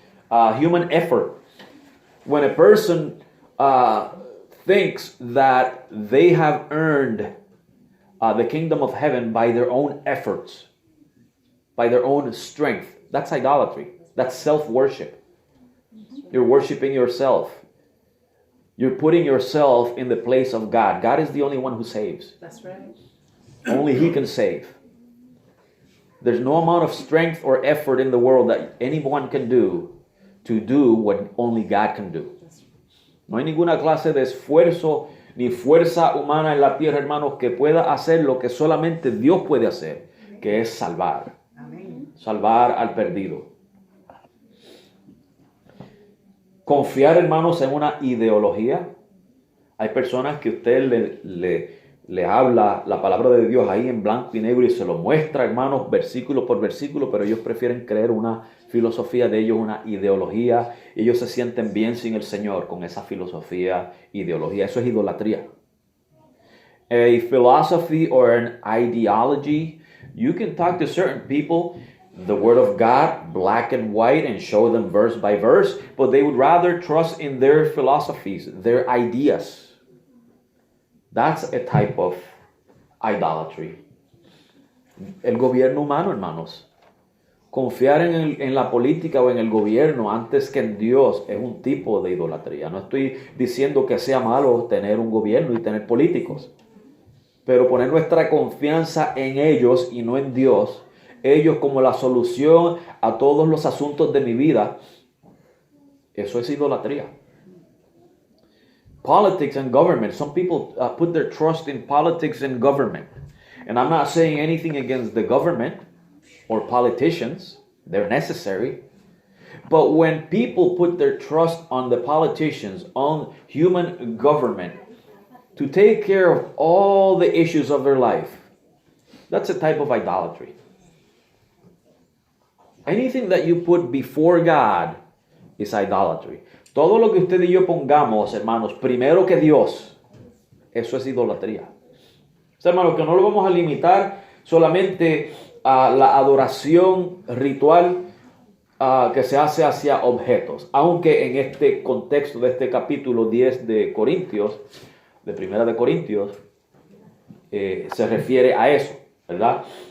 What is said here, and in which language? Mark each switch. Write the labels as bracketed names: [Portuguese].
[English] Human effort. When a person thinks that they have earned the kingdom of heaven by their own efforts, by their own strength, that's idolatry. That's self-worship. You're worshiping yourself. You're putting yourself in the place of God. God is the only one who saves. That's right. Only He can save. There's no amount of strength or effort in the world that anyone can do to do what only God can do. [Spanish] No hay ninguna clase de esfuerzo ni fuerza humana en la tierra, hermanos, que pueda hacer lo que solamente Dios puede hacer, que es salvar. Amén. Salvar al perdido. Confiar, hermanos, en una ideología. Hay personas que usted le habla la palabra de Dios ahí en blanco y negro y se lo muestra, hermanos, versículo por versículo, pero ellos prefieren creer una filosofía de ellos, una ideología. Ellos se sienten bien sin el Señor con esa filosofía, ideología. Eso es idolatría. [English] A philosophy or an ideology, you can talk to certain people the Word of God, black and white, and show them verse by verse, but they would rather trust in their philosophies, their ideas. That's a type of idolatry. [Spanish] El gobierno humano, hermanos. Confiar en la política o en el gobierno antes que en Dios es un tipo de idolatría. No estoy diciendo que sea malo tener un gobierno y tener políticos, pero poner nuestra confianza en ellos y no en Dios, ellos como la solución a todos los asuntos de mi vida, eso es idolatría. [English] Politics and government. Some people put their trust in politics and government. And I'm not saying anything against the government or politicians. They're necessary. But when people put their trust on the politicians, on human government, to take care of all the issues of their life, that's a type of idolatry. Anything that you put before God is idolatry. [Spanish] Todo lo que usted y yo pongamos, hermanos, primero que Dios, eso es idolatría. O sea, hermanos, que no lo vamos a limitar solamente a la adoración ritual que se hace hacia objetos. Aunque en este contexto de este capítulo 10 de Corintios, de Primera de Corintios, se refiere a eso, ¿verdad?